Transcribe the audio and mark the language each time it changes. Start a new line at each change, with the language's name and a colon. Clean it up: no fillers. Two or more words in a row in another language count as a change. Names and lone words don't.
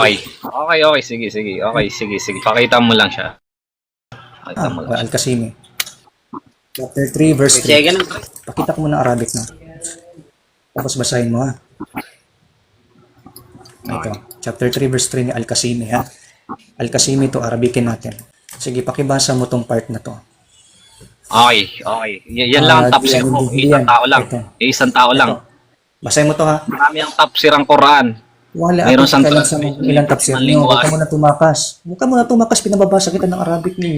Filipino: Okay. Okay, sige. Okay, sige. Pakita mo lang siya. Pakita mo lang.
English: Al-Qasimi. Chapter 3, verse 3.
Filipino: Pakita ko muna Arabic na. Tapos basahin mo ha. Ito.
English: Chapter 3, verse 3
Filipino: ni Al-Qasimi ha. Al-Qasimi to, Arabicin natin. Sige, pakibasa mo tong part na to. Okay. Yan lang ang tafsir ko. Isang tao lang. Ito. Isang tao lang. Ito. Basahin mo to ha. Marami ang tafsir ang Quran. Wala Mayroon akong siyang pakialam sa translation. ilang tafsir niyo. Huwag ka muna tumakas. Pinababasa kita ng Arabic niyo.